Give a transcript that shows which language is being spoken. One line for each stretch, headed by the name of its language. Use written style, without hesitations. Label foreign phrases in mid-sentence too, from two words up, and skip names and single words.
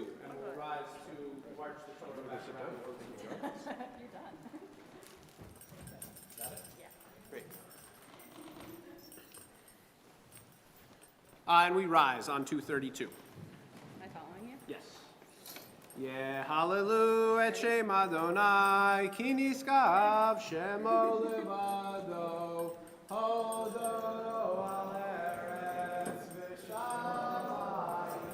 English: And we'll rise to march the Torah back around. You're done. Got it? Yeah. Great. And we rise on 232. Am I following you? Yes. Yeah,
Hebrew: הללויה את שם אדני כי נשגב שמו לבדו הודו על ארץ ושמים,